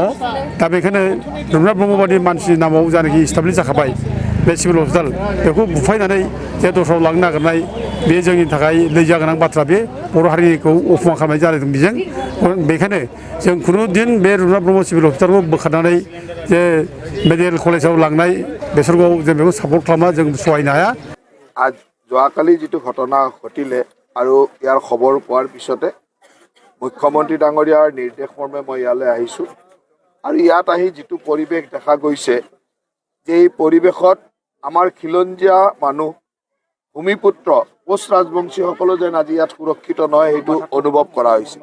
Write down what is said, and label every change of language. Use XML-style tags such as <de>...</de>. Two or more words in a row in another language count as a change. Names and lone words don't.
<brx>दा बेखायनो रुपनाथ ब्रह्म बादि मानसिनि नामाव जानाखि इस्टाब्लिश जाखाबाय बे</brx> <en>civil hospital,</en> <brx>बेखौ बुफायनानै जे दस्रायाव लांनो नागिरनाय बे जोंनि थाखाय लैजा गोनां बाथ्रा। बे बर' हारिखौ अफमान खालामनाय जादों बेजों। बेखायनो जों खुनु दिन बे रुपनाथ ब्रह्म सिभिल हस्पिटालखौ बोखारनानै जे</brx> <en>medical college</en> <brx>लांनाय बेसरखौ जों बेखौ सापर्ट खालामा, जों सहायनो हाया।</brx> <as>आज যোৱাকালি যিটো ঘটনা ঘটিলে আৰু ইয়াৰ খবৰ পোৱাৰ পিছতে মুখ্যমন্ত্ৰী ডাঙৰীয়াৰ নিৰ্দেশ মৰ্মে মই ইয়ালৈ আহিছোঁ আৰু ইয়াত আহি যিটো পৰিৱেশ দেখা গৈছে যে এই পৰিৱেশত আমাৰ খিলঞ্জীয়া মানুহ ভূমিপুত্ৰ কোচ ৰাজবংশীসকলো যেন আজি ইয়াত সুৰক্ষিত নহয় সেইটো অনুভৱ কৰা হৈছে।</as>